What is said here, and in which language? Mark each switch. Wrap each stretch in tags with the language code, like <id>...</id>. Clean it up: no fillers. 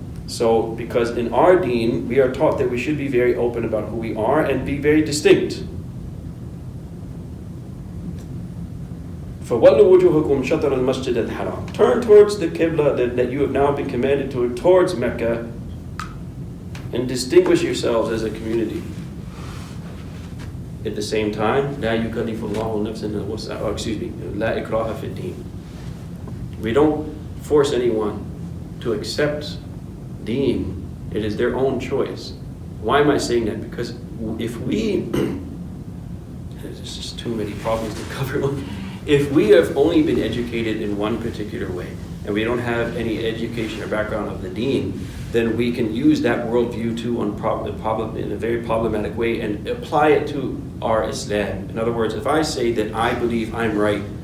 <en>So, because in our deen, we are taught that we should be very open about who we are and be very distinct.</en> <ar>فَوَلُّوا وُجُوهَكُمْ شَطْرَ الْمَسْجِدِ الْحَرَامِ.</ar> <en>Turn towards the Qibla that you have now been commanded to, towards Mecca, and distinguish yourselves as a community. At the same time,</en> <ar>لَا يُكَلِّفُ اللَّهُ نَفْسًا إِلَّا وُسْعَهَا.</ar> <en>Excuse me,</en> <ar>لَا إِكْرَاهَ فِي الدِّينِ.</ar> <en>We don't force anyone to accept deen. It is their own choice. Why am I saying that? Because if we, there's just too many problems to cover. If we have only been educated in one particular way, and we don't have any education or background of the deen, then we can use that worldview too in a very problematic way and apply it to our Islam. In other words, if I say that I believe I'm right,</en>